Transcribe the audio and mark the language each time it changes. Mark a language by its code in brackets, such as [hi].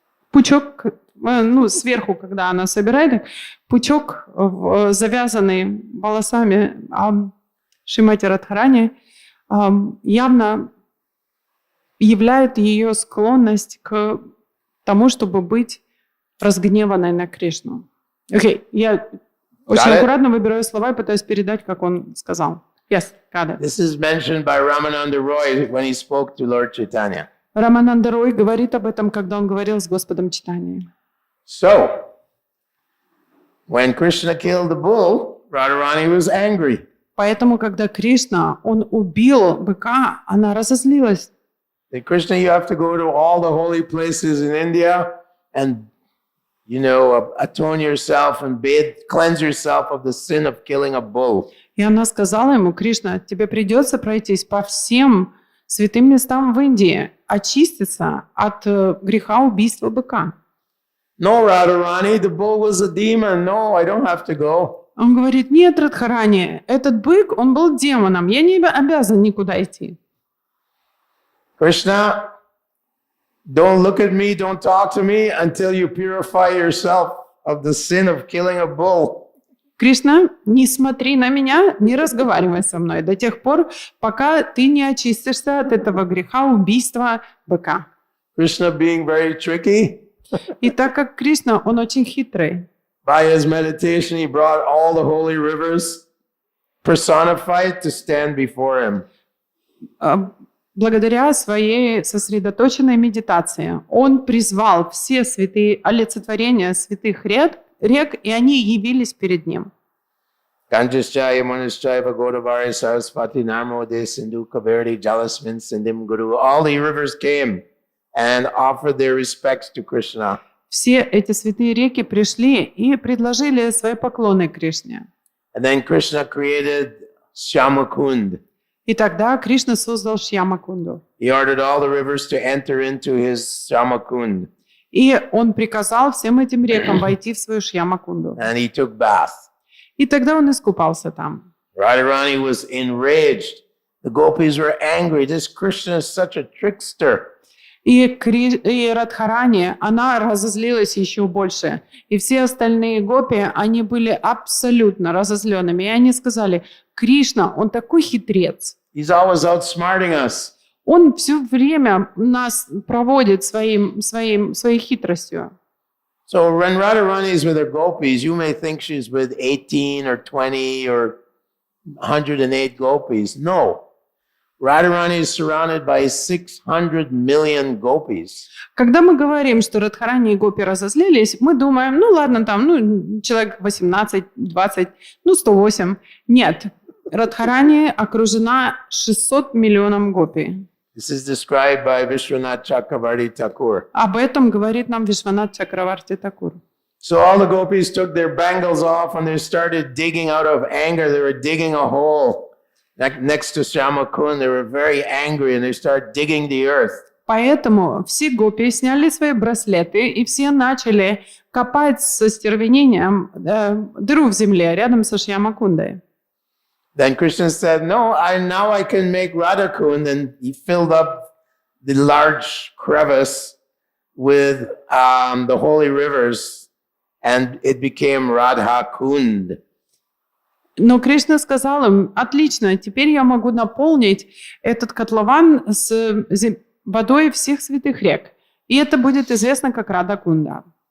[ru] Пучок, ну, сверху, когда она собирает, пучок, завязанный волосами Шримати Радхарани, явно являет ее склонность к тому, чтобы быть разгневанной на Кришну. Окей, я очень аккуратно выбираю слова и пытаюсь передать, как он сказал. [en] Yes, got it. This is mentioned by Ramananda Roy when he spoke to Lord Chaitanya. [ru] Рамананда Рой говорит об этом, когда он говорил с Господом Чайтаньей. [en] So, when Krishna killed the bull, Radharani was angry. [ru] Поэтому, когда Кришна, он убил быка, она разозлилась. [en] That Krishna, you have to go to all the holy places in India and, atone yourself and cleanse yourself of the sin of killing a bull. [ru] И она сказала ему: Кришна, тебе придется пройтись по всем святым местам в Индии, очиститься от греха убийства быка. [en] No, Radharani, the bull was a demon. No, I don't have to go. [ru] Он говорит: нет, Радхарани, этот бык, он был демоном, я не обязан никуда идти. [en] Krishna, don't look at me, don't talk to me until you purify yourself of the sin of killing a bull. [ru] Кришна, не смотри на меня, не разговаривай со мной до тех пор, пока ты не очистишься от этого греха убийства быка. [en] Krishna being very tricky. [ru] И так как Кришна, он очень хитрый. [en] By his meditation, he brought all the holy rivers personified to stand before him. [ru] Благодаря своей сосредоточенной медитации он призвал все святые олицетворения святых рек, и они явились перед ним. [sa] Kanjaschaya Manuschaya Godavari Saraswati Narmode Sindhu Kaveri Jalasmin Sindim Guru. [en] All the rivers came and offered their respects to Krishna. [ru] Все эти святые реки пришли и предложили свои поклоны Кришне. [en] And then Krishna created Shyamakund. [ru] И тогда Кришна создал Шьямакунду. [en] He ordered all the rivers to enter into his Shyamakund. [ru] И он приказал всем этим рекам войти в свою Шьямакунду. [en] And he took bath. [ru] И тогда он искупался там. [en] Radharani was enraged. The gopis were angry. This Krishna is such a trickster. [ru] И Радхарани, она разозлилась еще больше. И все остальные гопи, они были абсолютно разозленными. И они сказали: Кришна, он такой хитрец. [en] He's always outsmarting us. [ru] Он все время нас проводит своей хитростью. [en] So when Radharani is with her gopis, you may think she's with 18 or 20 or 108 gopis. No. Radharani is surrounded by 600 million gopis. [ru] Когда мы говорим, что Радхарани и гопи разозлились, мы думаем: ну ладно, там, человек 18, 20, 108. Нет, Радхарани окружена 600 миллионов гопи. [en] This is described by Vishwanath Chakravarti Thakur. [ru] Об этом говорит нам Вишванат Чакраварти Такур. [en] So all the gopis took their bangles off and they started digging out of anger. They were digging a hole next to Shyamakund. They were very angry and they started digging the earth. [ru] Поэтому все гопи сняли свои браслеты и все начали копать со стервенением дыру в земле рядом со Шьямакундой. [en] Then Krishna said, no, now I can make Radhakund. And he filled up the large crevice with the holy rivers and it became Radhakund. [ru] Но Кришна сказал им: отлично, теперь я могу наполнить этот котлован с водой всех святых рек. И это будет известно как Радхакунда.